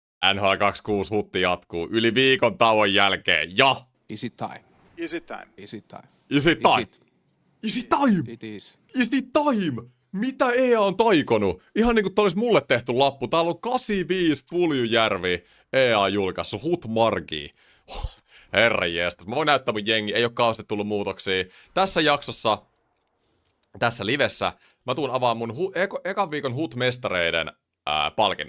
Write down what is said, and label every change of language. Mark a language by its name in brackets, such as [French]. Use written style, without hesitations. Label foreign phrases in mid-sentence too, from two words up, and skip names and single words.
[Finnish] NHL 26 hutti jatkuu yli viikon tauon jälkeen. Ja! [English] Is it time? Is it time? Is it time? Is it time? Is Is it time? It is. Is it time? [Finnish] Mitä EA on taikonut? Ihan niinku tää olisi mulle tehty lappu. Täällä on 85 Puljujärvi EA julkaissut Hut Margi. Herranjestas. Mä voin näyttää mun jengi. Ei oo kauheasti tullut muutoksia. Tässä jaksossa, tässä livessä, mä tuun avaan mun ekan viikon Hut-mestareiden palkinnot.